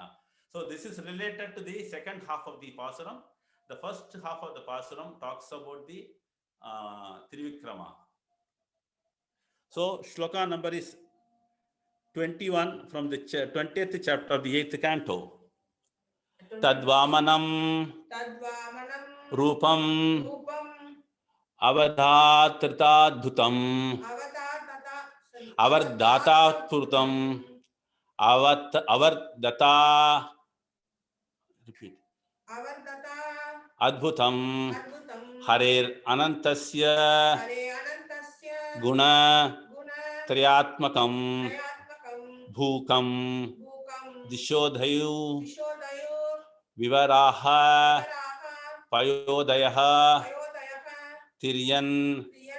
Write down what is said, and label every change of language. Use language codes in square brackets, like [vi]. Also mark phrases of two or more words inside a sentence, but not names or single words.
[en] So this is related to the second half of the Pasuram. The first half of the Pasuram talks about the Trivikrama. So shloka number is 21 from the 20th chapter of the 8th canto. [sa] Tadvamanam తద్వామనం rupam రూపం avadhatritadbhutam avardhatatprutam avardhata repeat అవర్ధత adbhutam అద్భుతం harer anantasya హరే అనంతస్య గుణ గుణ త్రయాత్మకం త్రయాత్మకం భూకం భూకం దిశోధయు దిశోదయో వివరాహ వరాహ పయోదయ పయోదయః Tiryan Tiyan